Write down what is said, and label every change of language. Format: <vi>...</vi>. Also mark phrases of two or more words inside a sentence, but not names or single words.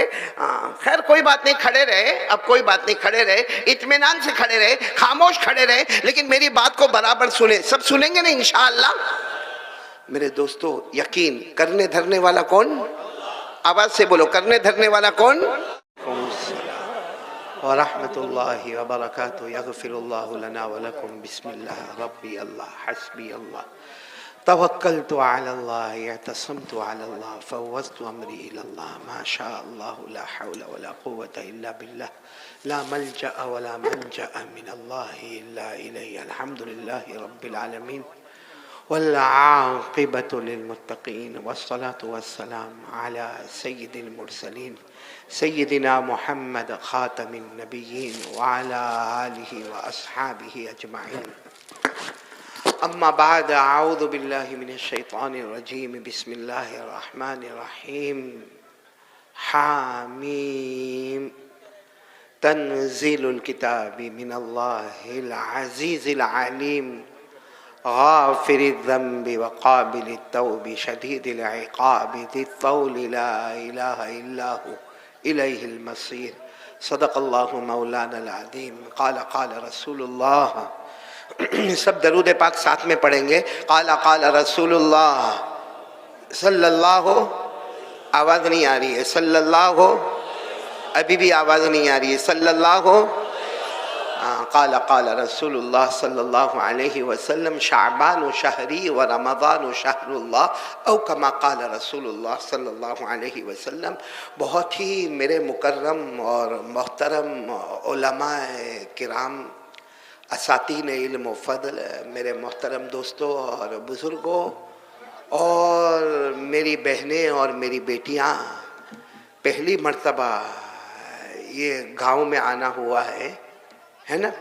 <ur>خیر کوئی بات نہیں، کھڑے رہے، اب کوئی بات نہیں، کھڑے رہے، اطمینان سے کھڑے رہے، خاموش کھڑے رہے، لیکن میری بات کو برابر سنے. سب سنیں گے نا</ur> <ar>إن شاء الله?</ar> <ur>میرے دوستوں، یقین کرنے دھرنے والا کون? آواز سے بولو، کرنے دھرنے والا کون?</ur> <ar>ورحمة الله وبركاته. يغفر الله لنا ولكم. بسم الله ربي الله حسبي الله توكلت على الله اعتصمت على الله فوضت أمري إلى الله ما شاء الله لا حول ولا قوة إلا بالله لا ملجأ ولا منجا من الله إلا إليه. الحمد لله رب العالمين والعاقبة للمتقين والصلاة والسلام على سيد المرسلين سيدنا محمد خاتم النبيين وعلى آله وأصحابه أجمعين. أما بعد، أعوذ بالله من الشيطان الرجيم. بسم الله الرحمن الرحيم. हामीम। تنزيل الكتاب من الله العزيز العليم غافر الذنب وقابل التوب شديد العقاب ذي الطول لا إله إلا هو إليه المصير. صدق الله مولانا العظيم. قال قال رسول الله.</ar> <ur>سب درود پاک ساتھ میں پڑھیں گے.</ur> <ar>قال قال رسول الله صلى الله.</ar> <ur>آواز نہیں آ رہی ہے، صلی اللہ۔ ابھی بھی آواز نہیں آ رہی ہے، صلی اللہ.</ur> <ar>قال قال رسول الله صلى الله عليه وسلم شعبان شهري ورمضان شهر الله أو كما قال رسول الله صلى الله عليه وسلم.</ar> <ur>بہت ہی میرے مکرم اور محترم علمائے کرام، اساتین علم و فضل، میرے محترم دوستوں اور بزرگوں اور میری بہنیں اور میری بیٹیاں، پہلی مرتبہ یہ گاؤں میں آنا ہوا ہے نا?</ur>